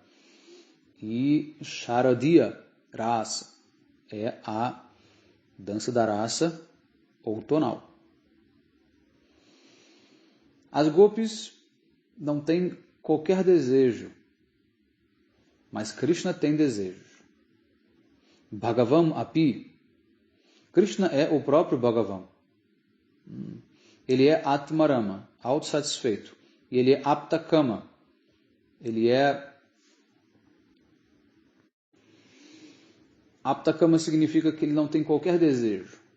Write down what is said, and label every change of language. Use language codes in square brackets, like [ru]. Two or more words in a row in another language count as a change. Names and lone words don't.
[pt] E Sharadiya Rasa é a dança da raça outonal. As gopis não têm qualquer desejo, mas Krishna tem desejos. [sa] भगवान् अपि. [pt] Krishna é o próprio Bhagavan. Ele é Atmarama, autossatisfeito. E ele é Aptakama. Aptakama significa que ele não tem qualquer desejo.